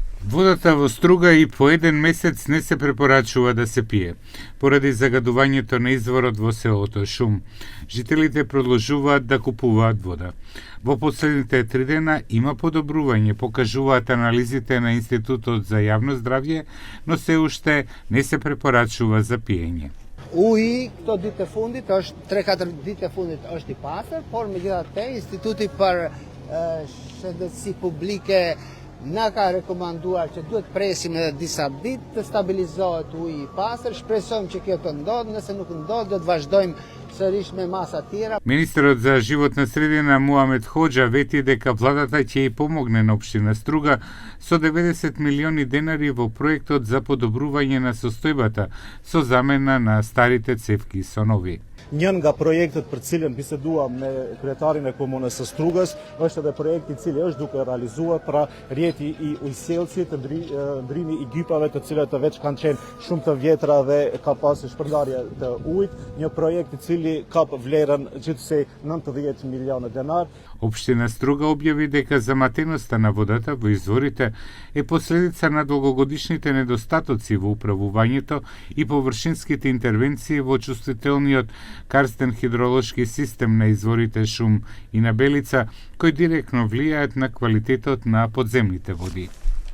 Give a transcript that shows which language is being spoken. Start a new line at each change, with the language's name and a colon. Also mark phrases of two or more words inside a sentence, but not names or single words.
Macedonian: Водата во Струга и по еден месец не се препорачува да се пие, поради загадувањето на изворот во селото Шум. Жителите продолжуваат да купуваат вода. Во последните 3 дена има подобрување, покажуваат анализите на Институтот за јавно здравје, но се уште не се препорачува за пиење.
Albanian: Këto ditë të fundit është 3-4 ditë të fundit është I pastër, por megjithatë Instituti për Shëndetësi Publike na ka rekomanduar që duhet presim edhe disa ditë të stabilizohet uji I pastër. Shpresojmë që kjo të ndodhë, nëse nuk ndodhë do të vazhdojmë sërish me masa tjera.
Macedonian: Министерот за животна средина Муамед Хоџа вети дека владата ќе ја помогне на општина Струга со 90 милиони денари во проектот за подобрување на состојбата со замена на старите цевки со нови.
Albanian: Një nga projektet për cilën biseduam me kryetarin e komunës së Strugës është edhe projekti I cili është duke realizuar pra rrjeti I ujësjellësit, ndrimi I gypave të cilat veç kanë qenë shumë të vjetra dhe ka pasur shpërndarje të ujit, një projekt I cili ka vlerën gjithsej 90 milionë denar.
Macedonian: Општина Струга објави дека заматеноста на водата во изворите е последица на долгогодишните недостатоци во управувањето и површинските интервенции во чувствителниот карстен хидролошки систем на изворите Шум и на Белица, кои директно влијаат на квалитетот на подземните води.